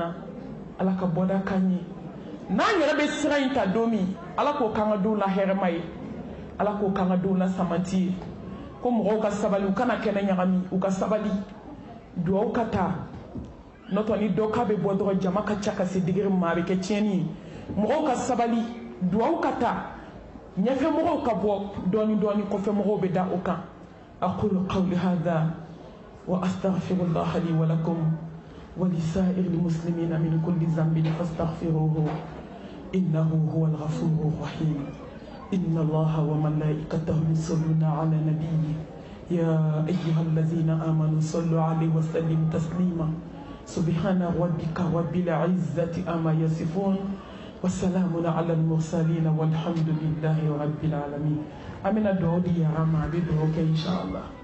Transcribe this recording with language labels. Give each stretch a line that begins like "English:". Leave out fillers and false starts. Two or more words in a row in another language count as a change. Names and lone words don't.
Bambara: na ala ka bɔda k'an ye n'an yɛrɛ bɛ sira in ta don min ala k'o k'an ka denw la hɛrɛma ye ala k'o k'an ka denw la samanti ye ko mɔgɔw ka sabali u kana kɛnɛ ɲagami u ka sabali duwawu ka taa n'o tɛ ni dɔ k'a bɛ bɔ dɔrɔn jama ka ca ka se digiri ma a bɛ kɛ tiɲɛni ye mɔgɔw ka sabali duwawu ka taa ɲɛfɛmɔgɔw ka bɔ dɔɔni dɔɔni kɔfɛmɔgɔw bɛ da o kan
Arabic: أقول قولي هذا وأستغفر الله لي ولكم ولسائر المسلمين من كل ذنب فاستغفروه إنه هو الغفور الرحيم إن الله وملائكته يصلون على النبي يا أيها الذين آمنوا صلوا عليه وسلموا تسليما سبحان ربك رب العزة أما يصفون والسلام على المرسلين والحمد لله رب العالمين أمين الدعوة يا رام بدعوك إن شاء الله